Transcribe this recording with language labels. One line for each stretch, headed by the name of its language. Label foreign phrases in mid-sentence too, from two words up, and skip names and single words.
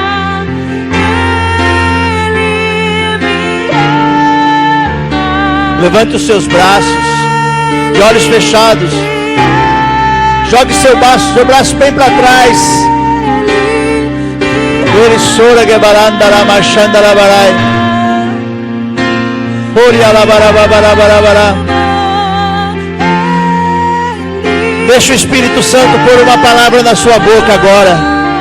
Portuguese: Ele me ama. Levante os seus braços, de olhos fechados. Jogue seu braço bem para trás. Ele sora que baranda la marchanda la barai. Oria la barabarabarabara. Deixa o Espírito Santo pôr uma palavra na sua boca agora.